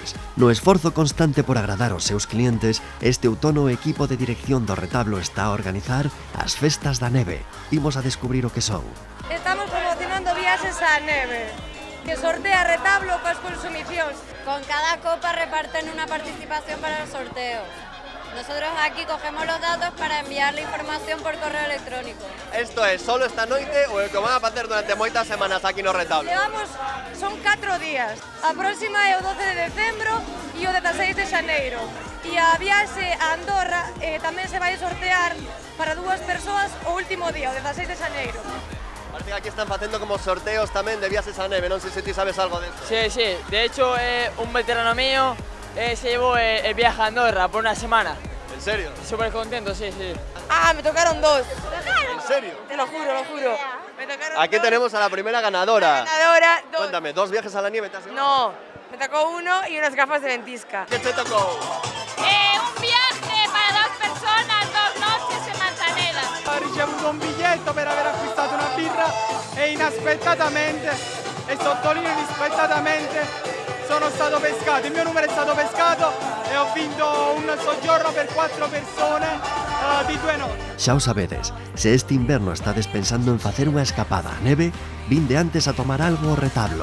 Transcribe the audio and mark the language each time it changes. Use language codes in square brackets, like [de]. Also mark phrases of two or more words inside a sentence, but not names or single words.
[gl] No esforzo constante por agradar aos seus clientes, este outono o equipo de dirección do retablo está a organizar as festas da neve. Imos a descubrir o que son. Estamos promocionando viaxes á neve, que sortea retablo coas consumicións. [es] Con cada copa reparten una participación para el sorteo. Nosotros aquí cogemos los datos para enviar la información por correo electrónico. Esto es solo [gl] esta noite ou o que van a facer durante moitas semanas aquí no retablo? Son 4 días. A próxima é o 12 de decembro e o 16 de xaneiro. E a viaxe a Andorra tamén se vai sortear para 2 persoas o último día, o 16 de xaneiro. Parece que aquí están facendo como sorteos tamén de viaxes a neve, non sei se ti sabes algo de eso. [es] Sí, sí, de hecho un veterano mío se llevó el viaje a Andorra por una semana. ¿En serio? Súper contento, sí, sí. Ah, me tocaron 2. ¿En serio? Te lo juro, lo juro. Me tocaron Aquí tenemos a la primera ganadora. Ganadora, 2. Cuéntame, ¿2 viajes a la nieve te has llevado? No, me tocó 1 y unas gafas de ventisca. ¿Qué te tocó? Un viaje para 2 personas, 2 noches en Manzaneda. [it] Ho ricevuto un biglietto per aver acquistato una birra e inaspettatamente, e sottolineo inaspettatamente, sono stato pescato, il mio numero è stato pescato e ho vinto un soggiorno per 4 persone di 2 notti. [gl] Xa o sabedes, se este inverno estades pensando en facer unha escapada á neve, vinde antes a tomar algo ao retablo.